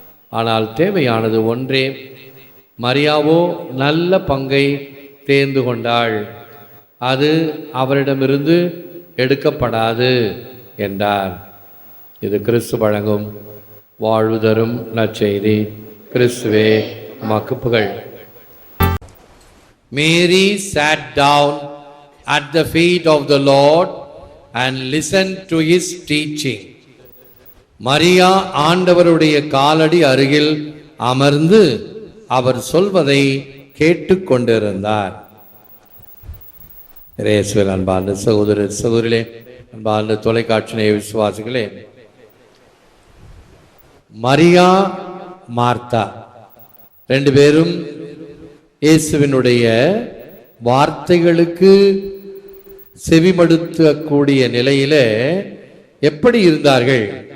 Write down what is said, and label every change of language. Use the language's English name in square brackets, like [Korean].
[Tamil] ஆனால் தேவையானது ஒன்றே. மரியாவோ நல்ல பங்கை தேர்ந்து கொண்டாள். அது அவரிடமிருந்து எடுக்கப்படாது என்றார். இது கிறிஸ்து வழங்கும் வாழ்வு தரும் நற்செய்தி. கிறிஸ்துவே உமக்கு புகழ். [English] Mary sat down at the feet of the Lord and listened to his teaching. [Tamil] Maria ஆண்டவருடைய காலடி அருகில் அமர்ந்து அவர் சொல்வதை கேட்டுக்கொண்டிருந்தார். இயேசுவில் அன்பார்ந்த சகோதர சகோதரிகளே, அன்பார்ந்த தொலைக்காட்சி நேய விசுவாசிகளே, மரியா மார்த்தா ரெண்டு பேரும் இயேசுவினுடைய வார்த்தைகளுக்கு செவிமடுக்கக்கூடிய நிலையில எப்படி இருந்தார்கள்?